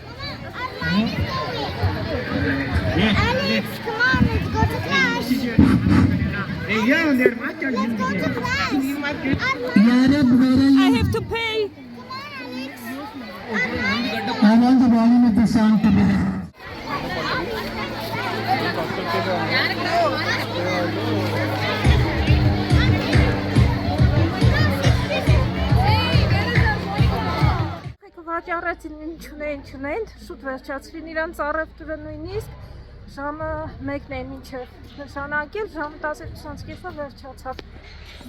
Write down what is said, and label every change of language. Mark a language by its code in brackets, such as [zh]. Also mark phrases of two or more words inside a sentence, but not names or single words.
[en] Alex, come on, let's go to class. Let's go to class. I have to pay. I want the volume of the song to be there. [hy] Վաճառեցին ինչունեն, շուտ վերջացրին իրանց առևտուրը նույնիսկ ժամը 1-ն է մինչև նշանակել, ժամը 12:20-ը վերջացավ։